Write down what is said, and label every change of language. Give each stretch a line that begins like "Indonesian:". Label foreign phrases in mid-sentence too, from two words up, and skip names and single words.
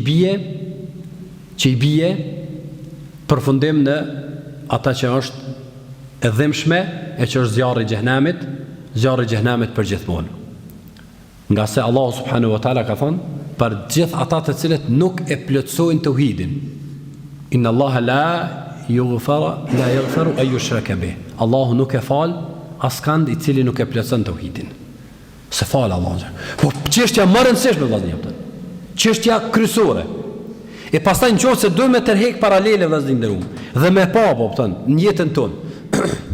Albanian: që i bie përfundim në ata që është e dhimbshme, e që është zjarri i xhenemit për gjithmonë. Nga se Allahu
Arabic: سبحانه وتعالى
Albanian: ka thënë për gjithë ata të cilët nuk e plotësojnë tauhidin,
Arabic: إن الله لا يغفر أن يشرك به.
Albanian: Allahu nuk e fal askand i cili nuk e plotëson tauhidin. Se fal Allahu. Po çështja më e rëndësishme vëllazër, çështja kryesore. E pastaj nëse duhet me tërheq paralele vëllazërum dhe me pa në jetën tonë.